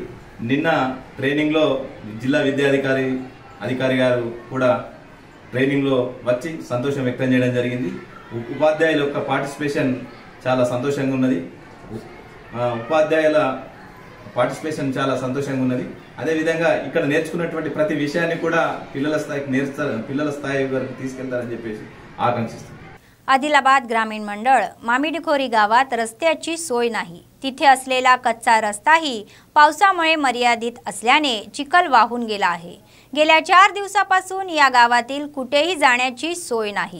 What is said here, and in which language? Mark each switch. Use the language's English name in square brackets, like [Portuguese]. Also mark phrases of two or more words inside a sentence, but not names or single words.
[Telugu] నిన్న ట్రైనింగ్లో జిల్లా అధికారి గారు కూడా ట్రైనింగ్లో వచ్చి సంతోషం వ్యక్తం చేయడం జరిగింది. ఉపాధ్యాయుల యొక్క పార్టిసిపేషన్ చాలా సంతోషంగా ఉన్నది. ఉపాధ్యాయుల పార్టిసిపేషన్ చాలా సంతోషంగా ఉన్నది. అదేవిధంగా ఇక్కడ నేర్చుకున్నటువంటి ప్రతి విషయాన్ని కూడా పిల్లల స్థాయి వరకు తీసుకెళ్తారని చెప్పేసి आकांक्षितो. [Marathi] आदिलाबाद ग्रामीण मंडळ मामिडखोरी गावात रस्त्याची सोय नाही. तिथे असलेला कच्चा रस्ताही पावसामुळे मर्यादित असल्याने चिखल वाहून गेला आहे. गेल्या 4 दिवसापासून या गावातील कुठेही जाण्याची सोय नाही.